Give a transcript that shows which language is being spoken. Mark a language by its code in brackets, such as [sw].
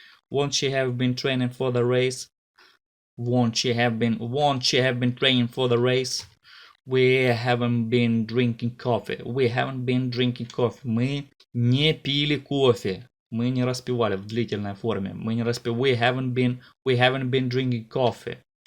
[en] Won't she have been training for the race? Won't she have been training for the race? We haven't been drinking coffee. We haven't been drinking coffee. [ru] Мы не пили кофе. Мы не распивали в длительной форме. Мы не распивали. [en] We haven't been drinking coffee.